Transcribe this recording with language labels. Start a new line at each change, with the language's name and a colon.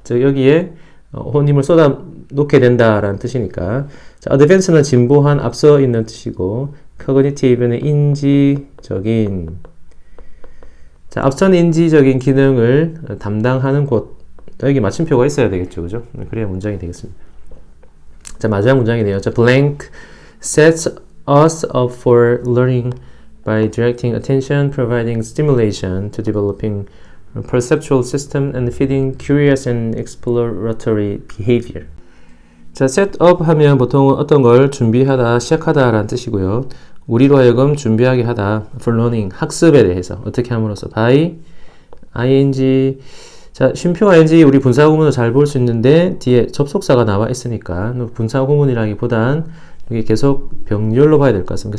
Korean: 즉, 여기에 혼힘을 쏟아 놓게 된다라는 뜻이니까. 자, advance는 진보한, 앞서 있는 뜻이고, cognitive는 인지적인. 자, 앞선 인지적인 기능을 담당하는 곳. 여기 마침표가 있어야 되겠죠, 그죠? 그래야 문장이 되겠습니다. 자, 마지막 문장이네요.
English: 자, blank sets us up for learning by directing attention, providing stimulation to developing a perceptual system, and feeding curious and exploratory behavior.
Korean: 자, set up 하면 보통 어떤 걸 준비하다, 시작하다 라는 뜻이고요. 우리로 하여금 준비하게 하다,
English: for learning,
Korean: 학습에 대해서 어떻게 함으로써 by, ing. 자, 쉼표 ing 우리 분사구문을 잘 볼 수 있는데 뒤에 접속사가 나와 있으니까 분사구문이라기보단 여기 계속 병렬로 봐야 될 것 같습니다.